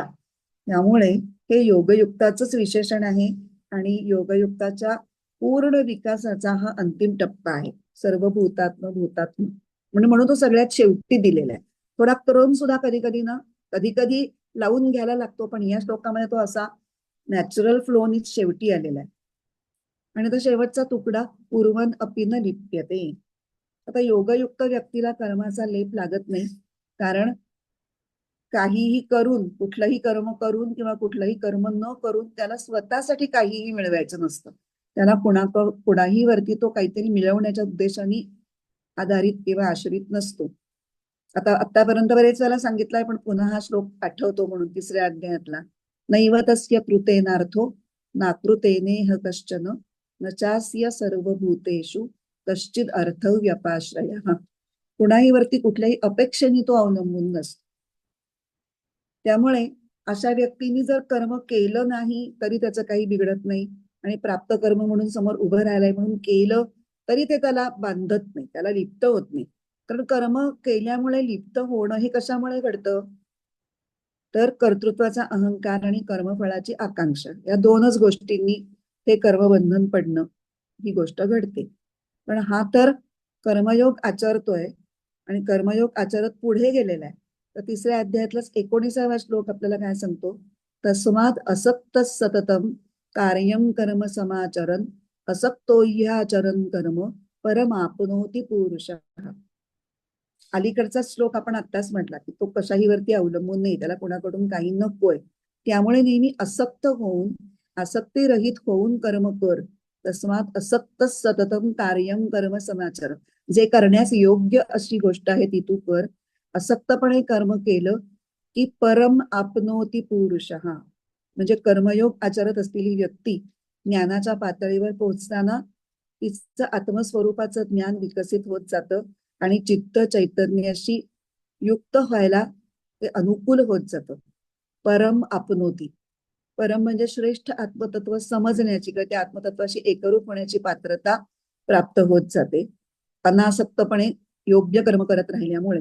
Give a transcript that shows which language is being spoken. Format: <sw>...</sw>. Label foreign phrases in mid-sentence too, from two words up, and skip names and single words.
<mr>त्यामुळे हे योगयुक्ताचंच विशेषण आहे आणि योगयुक्ताच्या पूर्ण विकासाचा हा अंतिम टप्पा आहे.</mr> <sa>सर्व भूतात्म भूतात्म</sa> <mr>म्हणून तो सगळ्यात शेवटी दिलेला आहे. थोडा क्रम सुद्धा कधी कधी ना कधी कधी लावून घ्यायला लागतो, पण या श्लोकामध्ये तो असा</mr> <en>natural flowनी</en> <mr>शेवटी आलेला आहे. आणि तो शेवटचा तुकडा</mr> <sa>पूर्वन अपि न लिप्यते.</sa> <mr>आता योगयुक्त व्यक्तीला कर्माचा लेप लागत नाही, कारण काहीही करून, कुठलंही कर्म करून किंवा कुठलंही कर्म न करून त्याला स्वतःसाठी काहीही मिळवायचं नसतं. त्याला कुणाही वरती तो काहीतरी मिळवण्याच्या उद्देशाने आधारित किंवा आश्रित नसतो. आता आतापर्यंत बरेच वेळेला सांगितलंय, पण पुन्हा हा श्लोक आठवतो म्हणून 3ऱ्या अध्यायातला.</mr> <sa>नैव तस्य कृतेनार्थो नाकृतेनेह कश्चन न चास्य सर्वभूतेषु कश्चिद अर्थ व्यपाश्रयः.</sa> <mr>कुणाही वरती कुठल्याही अपेक्षेने तो अवलंबून नसतो. त्यामुळे अशा व्यक्तीने जर कर्म केलं नाही तरी त्याचं काही बिघडत नाही आणि प्राप्त कर्म म्हणून समोर उभं राहिलंय म्हणून केलं तरी ते त्याला बांधत नाही, त्याला लिप्त होत नाही. कारण कर्म केल्यामुळे लिप्त होणं हे कशामुळे घडतं, तर कर्तृत्वाचा अहंकार आणि कर्मफळाची आकांक्षा या दोनच गोष्टींनी ते कर्मबंधन पडणं ही गोष्ट घडते. पण हा तर कर्मयोग आचरतोय आणि कर्मयोग आचरत पुढे गेलेला आहे. तर 3ऱ्या अध्यायातलाच 19वा श्लोक आपल्याला काय सांगतो,</mr> <sa>तस्माद असक्त सततम कार्यम कर्म समाचरण असक्तो ह्याचरण कर्म परमाप्नोति पुरुषः.</sa> <mr>अलीकडचा श्लोक आपण आत्ताच म्हटला की तो कशाही वरती अवलंबून नाही, त्याला कोणाकडून काही नकोय. त्यामुळे नेहमी असक्त होऊन, आसक्तीरहित होऊन कर्म कर.</mr> <sa>तस्मात असक्त सततम कार्यम कर्म समाचर.</sa> <mr>जे करण्यास योग्य अशी गोष्ट आहे ती तू कर. असक्तपणे कर्म केलं की</mr> <sa>परम आपनोती पुरुषः,</sa> <mr>म्हणजे कर्मयोग आचरत असलेली व्यक्ती ज्ञानाच्या पातळीवर पोहोचताना तिचं आत्मस्वरूपाचं ज्ञान विकसित होत जातं आणि चित्त चैतन्याशी युक्त व्हायला ते अनुकूल होत जातं.</mr> <sa>परम आपनोती,</sa> <mr>परम म्हणजे श्रेष्ठ आत्मतत्व समजण्याची किंवा त्या आत्मतत्वाशी एकरूप होण्याची पात्रता प्राप्त होत जाते अनासक्तपणे योग्य कर्म करत राहिल्यामुळे.</mr>